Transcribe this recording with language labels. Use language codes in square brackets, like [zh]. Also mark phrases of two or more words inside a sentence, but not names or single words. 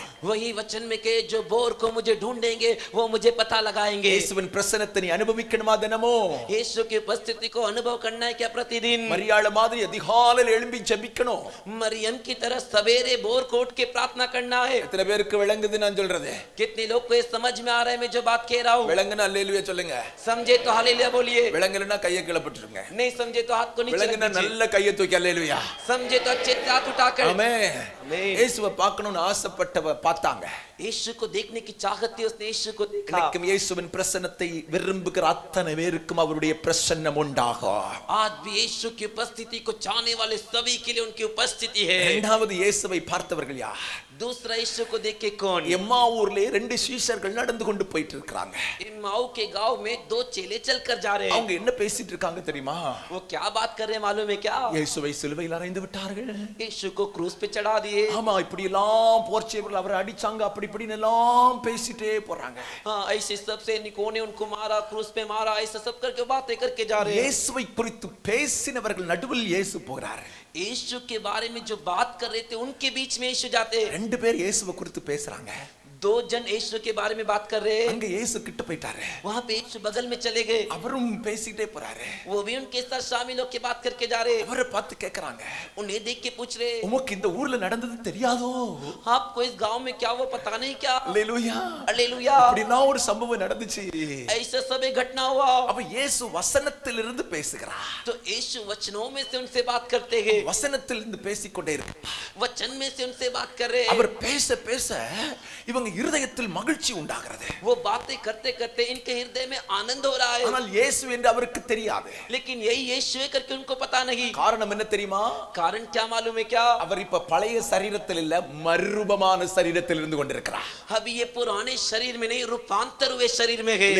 [hi] वही वचन में के जो भोर को मुझे ढूंढेंगे वो मुझे पता लगाएंगे. [ta] இயேசுவின் பிரசன்னத்தை நீ அனுபவிக்கணுமா தினமோ? [hi] यीशु की उपस्थिति को अनुभव करना है क्या प्रतिदिन? [ta] மரியாள மாதிரி அதிகாலையில் எழும்பி ஜெபிக்கணும். [hi] मरियम की तरह सवेरे भोर को उठ के प्रार्थना करना है. [ta] எத்தனை பேருக்கு விளங்குது நான் சொல்றது? [hi] कितने लोग को ये समझ में आ रहा है मैं जो बात कह रहा हूँ? [ta] விளங்குனா அல்லேலூயா சொல்லுங்க. [hi] समझे तो हालेलुया बोलिए. [ta] விளங்கலனா கையை கீழ போட்டுருங்க. [hi] नहीं समझे तो हाथ को नीचे रख [ta] விளங்குனா [hi] दीजिए. [ta] நல்ல கையை தூக்கி அல்லேலூயா. [hi] समझे तो अच्छे से हाथ उठाकर. [ta] ஆமென். [hi] आमीन. [ta] இயேசுவை பார்க்கணும்னு ஆசைப்பட்டவ பார்த்தாங்க. [hi] यीशु को देखने की चाहत थी उसने यीशु को देखा. [ta] இன்னைக்கும் இயேசுவின் பிரசன்னத்தை விரும்புகிற அத்தனை பேருக்கும் அவருடைய பிரசன்னம் உண்டாகும். [hi] आज भी यीशु की उपस्थिति को चाहने वाले सभी के लिए उनकी उपस्थिति है. [ta] இரண்டாவது இயேசுவை பார்த்தவர்கள் யார்? [hi] दूसरा यीशु को देख के कौन? [ta] எம்மாவூர்ல ரெண்டு சீஷர்கள் நடந்து கொண்டு போயிட்டு இருக்காங்க. [hi] इम्माऊ के गांव में दो चेले चलकर जा रहे हैं. [ta] அவங்க என்ன பேசிட்டு இருக்காங்க தெரியுமா? [hi] वो क्या बात कर रहे हैं मालूम है क्या? [ta] இயேசுவை சிலுவையில் அறைந்து விட்டார்கள். [hi] यीशु को क्रूस पे चढ़ा दिए. [ta] ஆமா, இப்படி எல்லாம் போர்ச்சேவர்கள் அவரை அடிச்சாங்க, அப்படி இப்படின்னு எல்லாம் பேசிட்டே போறாங்க. [hi] हाँ ऐसे सब सैनिकों ने उनको मारा, क्रूस पे मारा, ऐसा सब करके बातें करके जा रहे हैं. [ta] இயேசுவை குறித்து பேசினவர்கள் நடுவில் இயேசு போகிறார். [hi] यीशु के बारे में जो बात कर रहे थे उनके बीच में यीशु जाते. [ta] ரெண்டு பேர் இயேசுவை குறித்து பேசுறாங்க. [hi] दो जन यीशु के बारे में बात कर रहे हैं. [ta] அங்க இயேசு கிட்ட போயிட்டாரு. [hi] वहां पे यीशु बगल में चले गए. [ta] அவரும் பேசிட்டே போறாரு. [hi] वो भी उनके साथ शामिल होकर बात करके जा रहे. [ta] அவரை பார்த்து கேக்குறாங்க, [hi] उन्हें देख के पूछ रहे, [ta] உமக்கு இந்த ஊர்ல நடந்தது தெரியாதோ? [hi] आपको इस गांव में क्या वो पता नहीं क्या? [ta] அல்லேலூயா. [hi] हालेलुया. [ta] அப்படினா ஒரு சம்பவம் நடந்துச்சு. [hi] ऐसा सब एक घटना हुआ. [ta] அப்ப இயேசு வசனத்திலிருந்து பேசுகிறார். [hi] तो यीशु वचनों में से उनसे बात करते हैं. [ta] வசனத்திலிருந்து பேசிக்கொண்டே இருக்கிறார். [hi] वचन में से उनसे बात कर रहे हैं. [ta] அவர் பேச பேச இவங்க இருதயத்தில் மகிழ்ச்சி உண்டாகிறது. [hi] वो बातें करते करते इनके हृदय में आनंद हो रहा है. [ta] ஆனால் இயேசு என்று அவருக்கு தெரியாது. [hi] लेकिन यही यीशु है करके उनको पता नहीं. [ta] காரணம் என்ன தெரியுமா? [hi] कारण क्या मालूम है क्या? [ta] அவர் இப்ப பழைய சரீரத்தில் இல்ல, மறுரூபமான சரீரத்தில் இருந்து கொண்டிருக்கிறார். [hi] अभी ये पुराने शरीर में नहीं रूपांतर हुए शरीर में है.